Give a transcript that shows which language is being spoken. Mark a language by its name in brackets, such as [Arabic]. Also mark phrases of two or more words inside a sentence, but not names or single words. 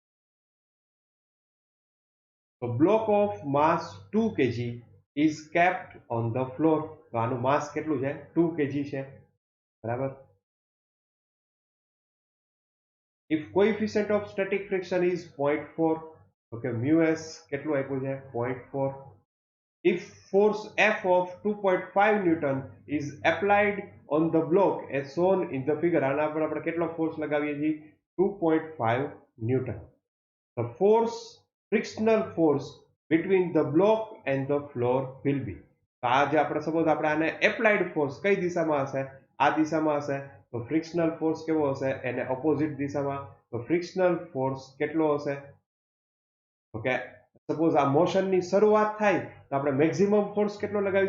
[English] તો block of mass 2 kg is kept on the floor [Gujarati] તો આનું માસ કેટલું છે 2 kg છે બરાબર [English] if coefficient of static friction is 0.4 [Gujarati] તો કે મ્યુએસ કેટલું આપ્યું છે [English] 0.4 if force F of 2.5 Newton is applied on the block as shown in the figure [Gujarati] આના પર આપણે કેટલો ફોર્સ લગાવીએ છીએ 2.5 ન્યૂટન [English] the force frictional force between the block and the floor will be [Gujarati] તો આ જે આપણે સપોઝ આપણે આને [English] applied force [Gujarati] કઈ દિશામાં હશે આ દિશામાં હશે તો [English] frictional force [Gujarati] કેવો હશે એને ઓપોઝિટ દિશામાં તો [English] frictional force [Gujarati] કેટલો હશે [English] okay suppose [Gujarati] આ મોશનની શરૂઆત થાય તો આપણે [English] maximum force [Gujarati] કેટલો લગાવી